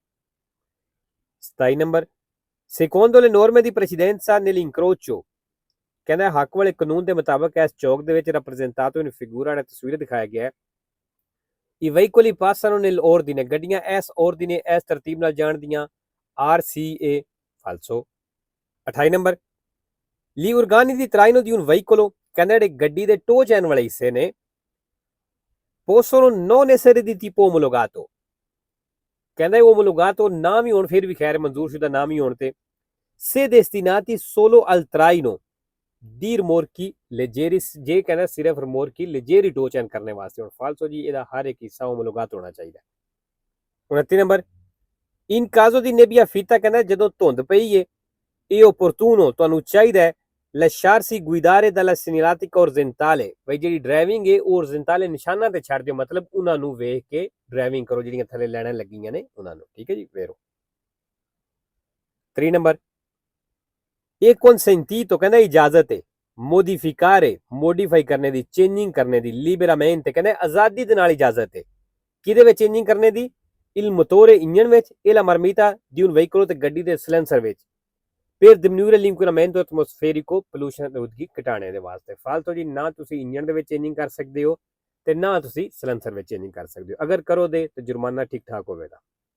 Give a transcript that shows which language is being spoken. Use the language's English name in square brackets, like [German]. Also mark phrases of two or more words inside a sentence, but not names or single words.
[Punjabi] 27 ਨੰਬਰ [Italian] secondo le norme di precedenza nell'incrocio [Punjabi] ਕਹਿੰਦਾ ਹੱਕ ਵਾਲੇ ਕਾਨੂੰਨ ਦੇ ਮੁਤਾਬਕ ਇਸ ਚੌਕ ਦੇ ਵਿੱਚ [Italian] rappresentato in figura [Punjabi] ਵਾਲਾ ਤਸਵੀਰ ਦਿਖਾਇਆ ਗਿਆ ਹੈ [Italian] I veicoli passano nell'ordine, [Punjabi] ਗੱਡੀਆਂ ਇਸ ordine ਇਸ ਤਰਤੀਬ ਨਾਲ ਜਾਣਦੀਆਂ RCA [Italian] falso 28 ਨੰਬਰ gli organi di traino di un veicolo [Punjabi] ਕਹਿੰਦਾ ਜਿਹੜੇ ਗੱਡੀ ਦੇ ਟੋ ਚੈਨ ਵਾਲੇ ਹਿੱਸੇ ਨੇ [Italian] possono non essere di tipo omologato ਕਹਿੰਦਾ omologato ਨਾ [Punjabi] ਵੀ ਹੋਣ ਫਿਰ ਵੀ ਖੈਰ ਮਨਜ਼ੂਰਸ਼ੁਦਾ ਨਾ ਵੀ ਹੋਣ ਤੇ [Italian] se destinati solo al traino di rimorchi leggeri [Punjabi] ਜੇ ਕਹਿੰਦਾ ਸਿਰਫ [Italian] rimorchi leggeri [Punjabi] ਟੋ ਚੈਨ ਕਰਨੇ ਵਾਸਤੇ ਹੁਣ ਫਾਲਸੋ ਜੀ ਇਹਦਾ ਹਰ ਇੱਕ ਹਿੱਸਾ omologato ਹੋਣਾ ਚਾਹੀਦਾ 29 ਨੰਬਰ [Italian] in caso di nebbia fitta [Punjabi] ਕਹਿੰਦਾ ਜਦੋਂ ਧੁੰਦ ਪਈ ਏ ਇਹ opportuno ਤੁਹਾਨੂੰ ਚਾਹੀਦਾ ਹੈ [Italian] lasciarsi guidare dalla segnaletica orizzontale [Punjabi] ਬਈ ਜਿਹੜੀ ਡਰਾਈਵਿੰਗ ਹੈ ਉਹ orizzontale ਨਿਸ਼ਾਨਾਂ ਤੇ ਛੱਡ ਦਿਓ ਮਤਲਬ ਉਹਨਾਂ ਨੂੰ ਵੇਖ ਕੇ ਡਰਾਈਵਿੰਗ ਕਰੋ ਜਿਹੜੀਆਂ ਥੱਲੇ ਲਾਈਨਾਂ ਲੱਗੀਆਂ ਨੇ ਉਹਨਾਂ ਨੂੰ ਠੀਕ ਹੈ ਜੀ ਵੇਰੋ 3 ਨੰਬਰ ਇਹ consentito ਕਹਿੰਦਾ ਇਜਾਜ਼ਤ ਹੈ ਮੋਡੀਫਿਕਾਰੇ ਮੋਡੀਫਾਈ ਕਰਨੇ ਦੀ ਚੇਂਜਿੰਗ ਕਰਨੇ ਦੀ liberamente ਕਹਿੰਦਾ ਆਜ਼ਾਦੀ ਦੇ ਨਾਲ ਇਜਾਜ਼ਤ ਹੈ ਕਿਹਦੇ ਵਿੱਚ ਚੇਂਜਿੰਗ ਕਰਨੇ ਦੀ [Italian] il motore [Punjabi] ਇੰਜਨ ਵਿੱਚ [Italian] e la marmita di un veicolo [Punjabi] ਤੇ ਗੱਡੀ ਦੇ ਸਿਲੈਂਸਰ ਵਿੱਚ [Italian] per diminuire l'inquinamento atmosferico [Punjabi] pollution ਆਲੂਦਗੀ ਘਟਾਉਣੇ ਦੇ ਵਾਸਤੇ ਫਾਲਤੂ ਜੀ ਨਾ ਤੁਸੀਂ ਇੰਜਨ ਦੇ ਵਿੱਚ ਚੇਂਜਿੰਗ ਕਰ ਸਕਦੇ ਹੋ ਤੇ ਨਾ ਤੁਸੀਂ ਸਿਲੈਂਸਰ ਵਿੱਚ ਚੇਂਜਿੰਗ ਕਰ ਸਕਦੇ ਹੋ ਅਗਰ ਕਰੋਗੇ ਤਾਂ ਜੁਰਮਾਨਾ ਠੀਕ ਠਾਕ ਹੋਵੇਗਾ